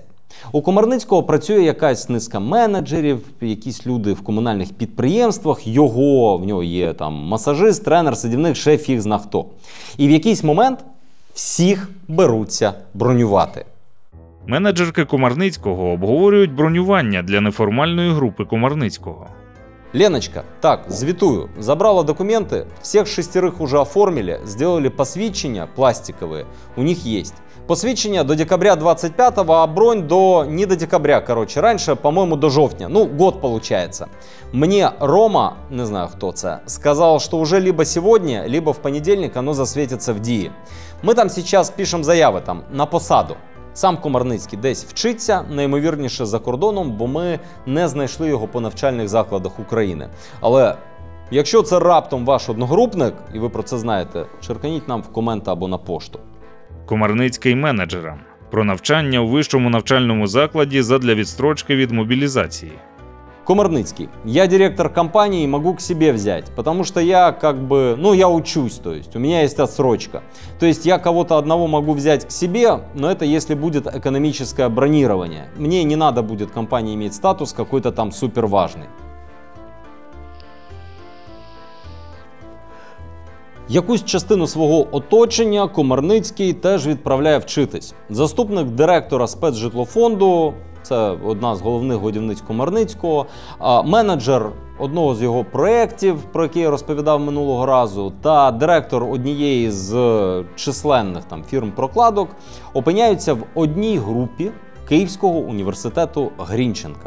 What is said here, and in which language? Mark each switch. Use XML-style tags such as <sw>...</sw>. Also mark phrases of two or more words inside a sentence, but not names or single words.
<uk>У Комарницького працює якась низка менеджерів, якісь люди в комунальних підприємствах, в нього є там масажист, тренер, садівник, ще фіг зна хто. І в якийсь момент всіх беруться бронювати. Менеджерки Комарницького обговорюють бронювання для неформальної групи Комарницького.</uk> <ru>Леночка, так, звітую, забрала документы, всех 6 уже оформили, сделали посвідчення пластиковые, у них есть. Посвідчення до декабря 25-го, а бронь не до декабря, короче, раньше, по-моему, до жовтня, ну, год получается. Мне Рома, не знаю кто це, сказал, что уже либо сегодня, либо в понедельник оно засветится в дії. Мы там сейчас пишем заяви там на посаду.</ru> <uk>Сам Комарницький десь вчиться, найімовірніше за кордоном, бо ми не знайшли його по навчальних закладах України. Але якщо це раптом ваш одногрупник, і ви про це знаєте, черканіть нам в коменти або на пошту. Комарницький менеджерам. Про навчання у вищому навчальному закладі задля відстрочки від мобілізації.</uk> <ru>Комарницкий. Я директор компании, могу к себе взять, потому что я я учусь, то есть у меня есть отсрочка. То есть я кого-то одного могу взять к себе, но это если будет экономическое бронирование. Мне не надо будет компании иметь статус какой-то там супер важный.</ru> <uk>Якусь частину свого оточення Комарницький теж відправляє вчитись. Заступник директора спецжитлофонду, це одна з головних годівниць Комарницького, менеджер одного з його проєктів, про який я розповідав минулого разу, та директор однієї з численних там фірм прокладок опиняються в одній групі Київського університету Грінченка.</uk>